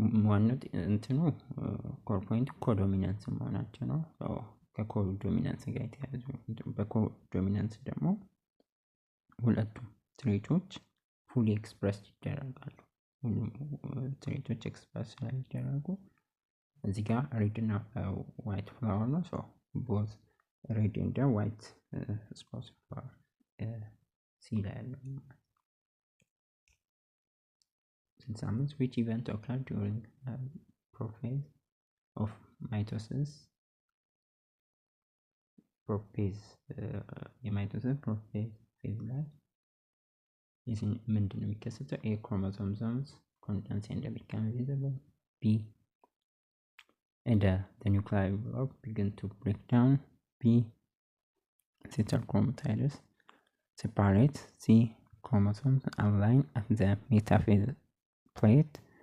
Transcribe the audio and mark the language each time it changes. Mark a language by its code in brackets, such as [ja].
[am] ዋናው እንትኑ ኮር ፖይንት ኮዶሚናንስ መሆናቸው ነው። ከኮዶሚናንስ ጋር የተያያዙ በኮዶሚናንስ ደግሞ ሁለቱም ትሬቶች ፉሊ ኤክስፕረስ ይደረጋሉ። ሁሉም ትሬቶች ኤክስፕረስ ይደረጋሉ። እዚህ ጋር ሬድ እና ዋይት ፍላወር ነው። ሶ ቦዝ ሬድ እና ዋይት ስፖት ፍላወር ሲ ላይ ያለው examples. [en] Which event occurred during prophase of mitosis? [am] Prophase የማይቶሲስ prophase phase ላይ ምንድን ነው የሚከሰተው? [en] A chromosomes condense and become visible. B and the nuclear envelope begin to break down. B sister chromatids separate. C chromosomes align at the metaphase plate.